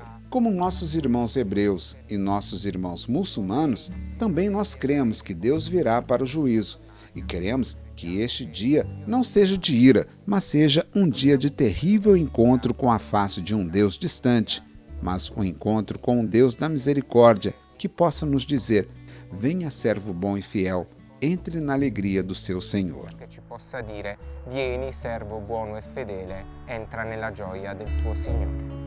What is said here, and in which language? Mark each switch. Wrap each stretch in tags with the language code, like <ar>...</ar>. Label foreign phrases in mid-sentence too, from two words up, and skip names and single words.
<pt>Como nossos irmãos hebreus e nossos irmãos muçulmanos, também nós cremos que Deus virá para o juízo e queremos que este dia não seja de ira, mas seja um dia de terrível encontro com a face de um Deus distante, mas um encontro com um Deus da misericórdia que possa nos dizer: venha, servo bom e fiel, entre na alegria do seu Senhor.</pt> <it>Que ci possa dire: vieni, servo buono e fedele, entra nella gioia del tuo Signore.</it>